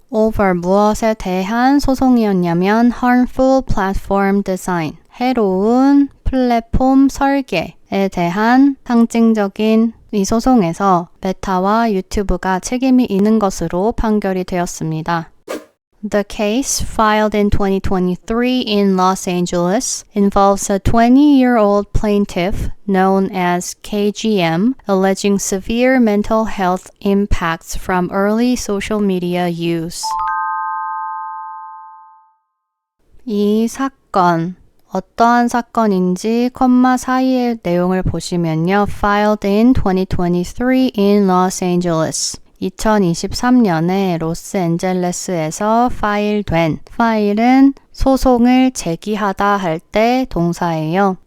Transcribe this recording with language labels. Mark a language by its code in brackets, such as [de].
[ko] over 무엇에 대한 소송이었냐면 [en] harmful platform design, [ko] 해로운 플랫폼 설계에 대한 상징적인 이 소송에서 메타와 유튜브가 책임이 있는 것으로 판결이 되었습니다. [en] The case, filed in 2023 in Los Angeles, involves a 20-year-old plaintiff known as KGM, alleging severe mental health impacts from early social media use. [ko] 이 사건, 어떠한 사건인지 콤마 사이의 내용을 보시면요. [en] Filed in 2023 in Los Angeles. [ko] 2023년에 로스앤젤레스에서 파일된, 파일은 소송을 제기하다 할 때 동사예요.